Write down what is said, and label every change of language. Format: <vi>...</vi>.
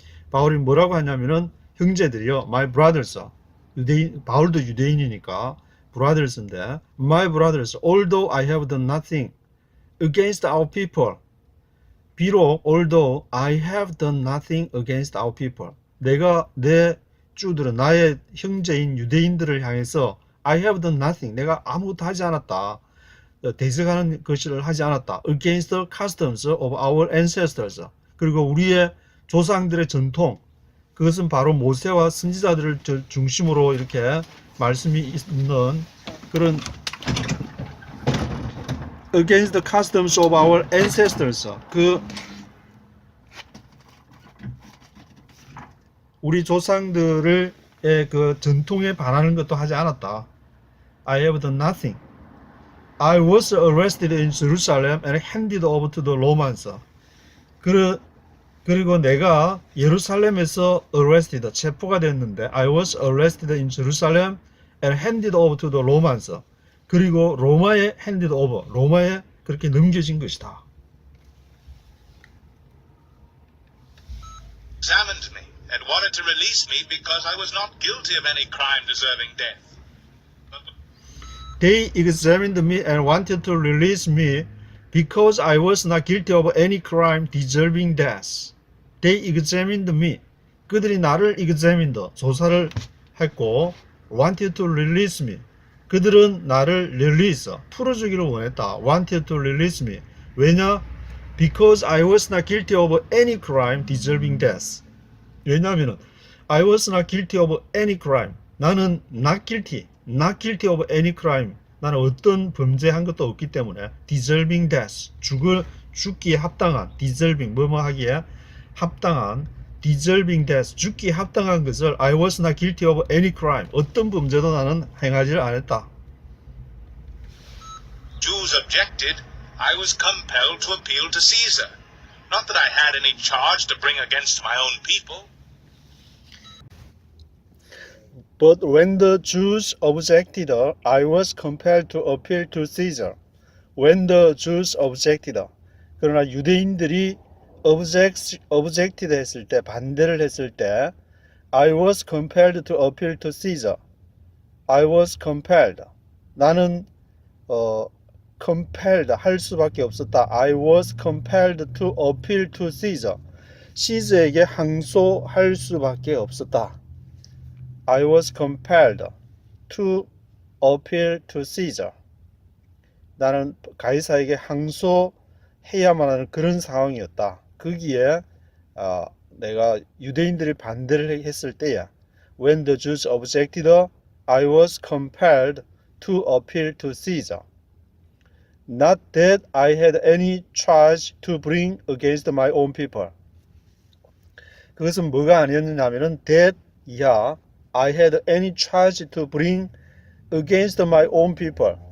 <ko>바울이 뭐라고 하냐면은 형제들이요,</ko> <en>my brothers,</en> <ko>바울도 유대인이니까 brothers인데,</ko> <en>my brothers, although I have done nothing against our people,</en> <ko>비록</ko> <en>although I have done nothing against our people.</en> <ko>내가 내 주들은 나의 형제인 유대인들을 향해서</ko> <en>I have done nothing.</en> <ko>내가 아무것도 하지 않았다. 대적하는 것을 하지 않았다.</ko> <en>Against the customs of our ancestors.</en> <ko>그리고 우리의 조상들의 전통. 그것은 바로 모세와 선지자들을 중심으로 이렇게 말씀이 있는 그런</ko> <en>against the customs of our ancestors.</en> <ko>우리 조상들의 그 전통에 반하는 것도 하지 않았다.</ko> <en>I have done nothing. I was arrested in Jerusalem and handed over to the Romans.</en> <ko>그리고 내가 예루살렘에서</ko> <en>arrested,</en> <ko>체포가 됐는데</ko> <en>I was arrested in Jerusalem and handed over to the Romans.</en> <ko>그리고 로마에 handed over, 로마에 그렇게 넘겨진 것이다.</ko> <en>Examined me and wanted to release me because I was not guilty of any crime deserving death. They examined me and wanted to release me because I was not guilty of any crime deserving death. They examined me.</en> <ko>그들이 나를</ko> <en>examined,</en> <ko>조사를 했고</ko> <en>wanted to release me.</en> <ko>그들은 나를 release, 풀어주기를 원했다.</ko> <en>wanted to release me.</en> <ko>왜냐?</ko> <en>Because I was not guilty of any crime deserving death.</en> <ko>왜냐하면</ko> <en>I was not guilty of any crime.</en> <ko>나는</ko> <en>not guilty of any crime.</en> <ko>나는 어떤 범죄한 것도 없기 때문에</ko> <en>deserving death.</en> <ko>죽기에 합당한 deserving 뭐뭐 하기에 합당한</ko> <en>deserving death.</en> <ko>죽기에 합당한 것을</ko> <en>I was not guilty of any crime.</en> <ko>어떤 범죄도 나는 행하지 않았다.</ko> <en>Jews objected. I was compelled to appeal to Caesar. Not that I had any charge to bring against my own people. But when the Jews objected, I was compelled to appeal to Caesar. When the Jews objected.</en> <ko>그러나 유대인들이</ko> <en>objected</en> <ko>했을 때, 반대를 했을 때,</ko> <en>I was compelled to appeal to Caesar. I was compelled.</en> <ko>나는 compelled 할 수밖에 없었다.</ko> <en>I was compelled to appeal to Caesar.</en> <ko>시저에게 항소할 수밖에 없었다.</ko> <en>I was compelled to appeal to Caesar.</en> <ko>나는 가이사에게 항소해야만 하는 그런 상황이었다. 거기에 내가 유대인들이 반대를 했을 때야.</ko> <en>When the Jews objected, I was compelled to appeal to Caesar. Not that I had any charge to bring against my own people.</en> <ko>그것은 뭐가 아니었느냐면은</ko> <en>that</en> <ko>이하</ko> <en>I had any charge to bring against my own people.</en>